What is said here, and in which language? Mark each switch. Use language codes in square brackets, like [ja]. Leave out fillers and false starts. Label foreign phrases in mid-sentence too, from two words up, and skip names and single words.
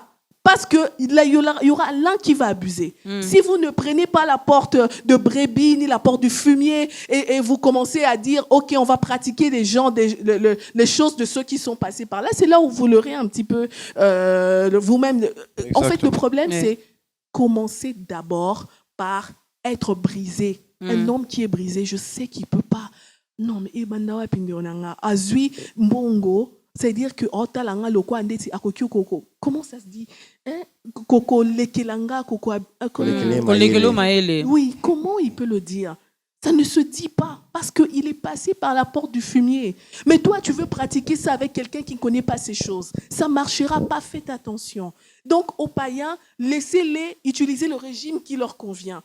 [fr] Parce qu'il y aura l'un qui va abuser. Si vous ne prenez pas la porte de brebis ni la porte du fumier et vous commencez à dire « Ok, on va pratiquer les choses de ceux qui sont passés par là », c'est là où vous l'aurez un petit peu vous-même. En fait, le problème, c'est commencer d'abord par être brisé. Un homme qui est brisé, je sais qu'il ne peut pas. Non, mais Azui Mbongo. C'est-à-dire que comment ça se dit? [ln] Koko lekelanga, koko lekelo maele. [fr] Oui, comment il peut le dire? Ça ne se dit pas parce qu'il passer par la porte du fumier. Mais toi, tu veux pratiquer ça avec quelqu'un qui ne connaît pas ces choses. Ça ne marchera pas, faites attention. Donc, aux païens, laissez-les utiliser le régime qui leur convient.